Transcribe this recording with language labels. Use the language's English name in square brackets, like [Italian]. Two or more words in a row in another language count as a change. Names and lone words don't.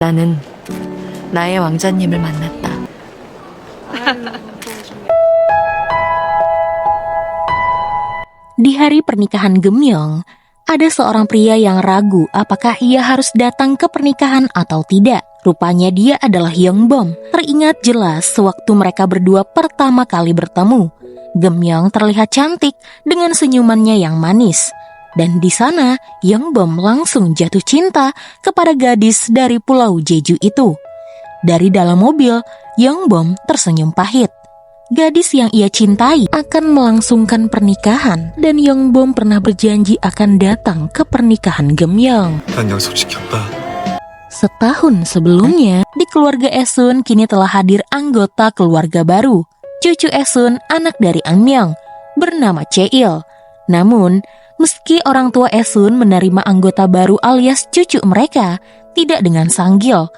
[Korean] 나는 나의 왕자님을 만났다. [Indonesian] Di hari pernikahan Gemyong, ada seorang pria yang ragu apakah ia harus datang ke pernikahan atau tidak. Rupanya dia adalah Yongbom. Teringat jelas sewaktu mereka berdua pertama kali bertemu. Gemyong terlihat cantik dengan senyumannya yang manis. Dan di sana, Yongbom langsung jatuh cinta kepada gadis dari Pulau Jeju itu. Dari dalam mobil, Yongbom tersenyum pahit. Gadis yang ia cintai akan melangsungkan pernikahan dan Yongbom pernah berjanji akan datang ke pernikahan Gemyong. [Korean] 난 약속지켰다. [Indonesian] Setahun sebelumnya, di keluarga Esun kini telah hadir anggota keluarga baru. Cucu Esun, anak dari Angmyong, bernama Cheil. Namun, meski orang tua Esun menerima anggota baru alias cucu mereka, tidak dengan sanggil.